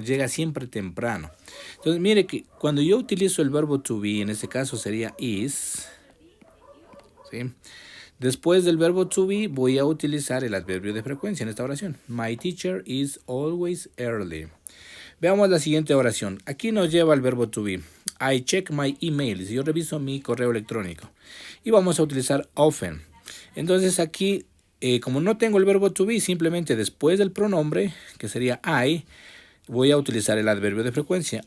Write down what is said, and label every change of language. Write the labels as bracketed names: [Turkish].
[Spanish] Llega siempre temprano. Entonces, mire que cuando yo utilizo el verbo to be, en este caso sería is, ¿sí? Después del verbo to be voy a utilizar el adverbio de frecuencia en esta oración. [English] My teacher is always early. [Spanish] Veamos la siguiente oración. Aquí nos lleva el verbo to be. [English] I check my emails. [Spanish] Yo reviso mi correo electrónico. Y vamos a utilizar often. Entonces aquí, como no tengo el verbo to be, simplemente después del pronombre, que sería I, voy a utilizar el adverbio de frecuencia.